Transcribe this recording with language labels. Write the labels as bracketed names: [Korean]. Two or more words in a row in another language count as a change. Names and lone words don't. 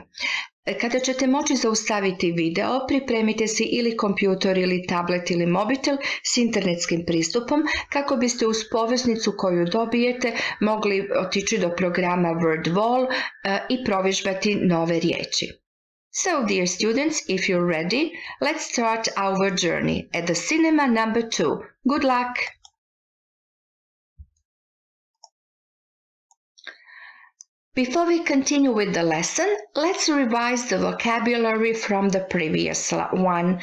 [Croatian] Kada ćete moći zaustaviti video, pripremite si ili kompjutor ili tablet ili mobitel s internetskim pristupom kako biste uz poveznicu koju dobijete mogli otići do programa WordWall i provježbati nove riječi. [English] So, dear students, if you're ready, let's start our journey at the cinema number 2. Good luck! Before we continue with the lesson, let's revise the vocabulary from the previous one.